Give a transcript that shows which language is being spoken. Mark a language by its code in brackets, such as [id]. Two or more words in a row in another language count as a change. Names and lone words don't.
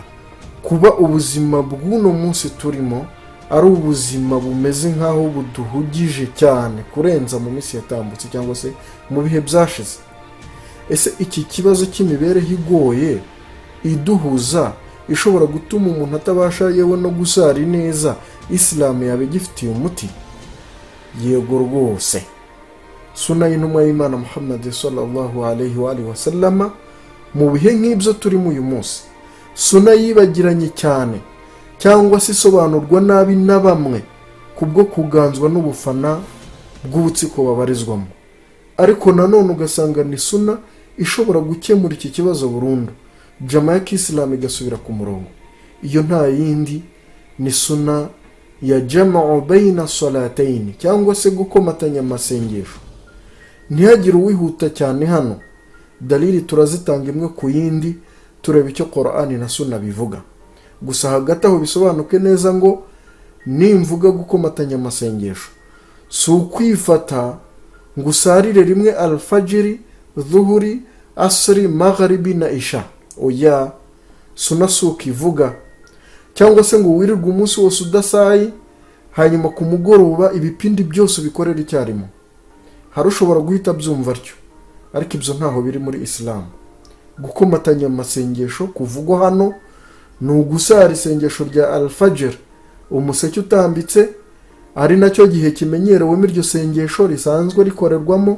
[rw] Kuba ubuzima bw'uno munsi turimo ari ubuzima bumeze nk'aho buduhugije cyane kurenza mu minsi yatambutse cyangwa se mu bihe byashize. Ese iki kibazo cy'imibereho igoye iduhuza ishobora gutuma umuntu atabasha yewe no gusari neza, Islam yabe gifitiye umuti? Yego rwose. Sunna y'intumwa y'Imana Muhammad [ar] صلى الله عليه وعلى آله وسلم [rw] mu bihe nk'ibyo turimo uyu munsi, sunna yibagiranye cyane, cyangwa se isobanurwa nabi na bamwe kubwo kuganzwa n'ubufana bw'ubutsiko babarizwamo. Ariko nanone ugasanga ni sunna ishobora gukemura iki kibazo burundu, jama ya Islam igasubira ku murongo. Iyo nta yindi ni sunna ya [ar] جمع بين الصلاتين, [rw] cyangwa se gukomatanya amasengesho. Ntihagire uwihuta cyane hano, dalili turazitanga imwe ku yindi, tureba icyo Qur'an na sunna bivuga. Gusa hagati aho bisobanuke neza ngo nimvuga gukomatanya amasengesho, si ukwifata ngo usarire rimwe al-fajiri, dhuhuri, asri, magharibi na isha. Oya, sunna si ukivuga. Cyangwa se ngo wirirwe umunsi wose udasayi, hanyuma ku mugoroba ibipindi byose bikorera icyarimwe. Hari ushobora guhita byumva atyo, ariko ibyo ntaho biri muri Islam. Gukomatanya amasengesho kuvugwa hano ni ugusara isengesho rya al-fajr, umuseke utambitse, ari nacyo gihe kimenyerewe iryo sengesho risanzwe rikorerwamo.